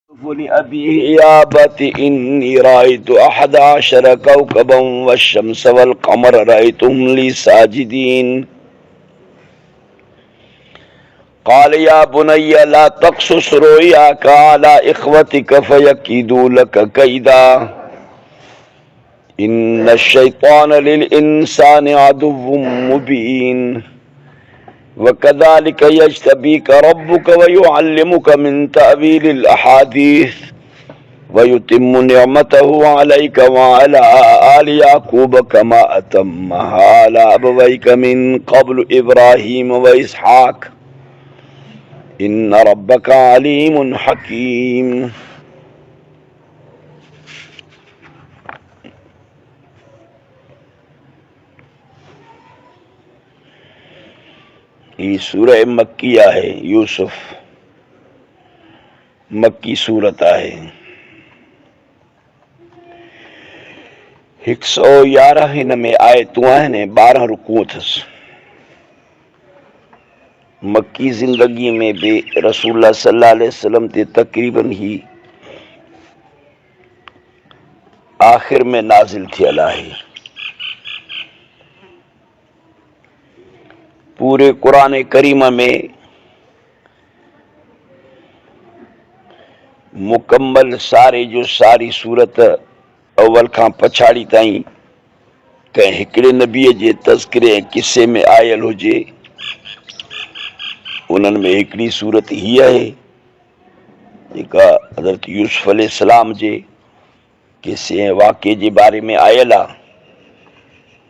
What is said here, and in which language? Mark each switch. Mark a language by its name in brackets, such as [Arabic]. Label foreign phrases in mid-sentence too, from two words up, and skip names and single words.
[Arabic] لأبيه يا أبت إني رأيت أحد عشر كوكبا والشمس والقمر رأيتهم لي ساجدين. قال يا بني لا تقصص رؤياك على إخوتك فيكيدوا لك كيدا إن الشيطان للإنسان عدو مبين وكذلك يجتبيك ربك ويعلمك من تأويل الأحاديث ويتم نعمته عليك وعلى آل يعقوب كما أتمها على أبويك من قبل إبراهيم وإسحاق إن ربك عليم حكيم. [Urdu] یہ سورہ مکیہ ہے، یوسف مکی سورت ہے. [Sindhi] 111 हिन में आयतूं आहिनि, 12 रुकू अथसि। मक्की ज़िंदगी में भी रसूलुल्लाह [Arabic] صلى الله عليه وسلم [Sindhi] ते तक़रीबन ही आखिर में नाज़िल थियल आहे। पूरे कुरान करीम में मुकम्मल सारे जो सारी सूरत अव्वल खां पछाड़ी ताईं कंहिं हिकिड़े नबीअ जे तज़किरे ऐं किसे में आयल हुजे, उन्हनि में हिकिड़ी सूरत हीअ आहे जेका हज़रत यूसुफ अलैहिस्सलाम जे किसे ऐं वाक़े जे बारे में आयल आहे।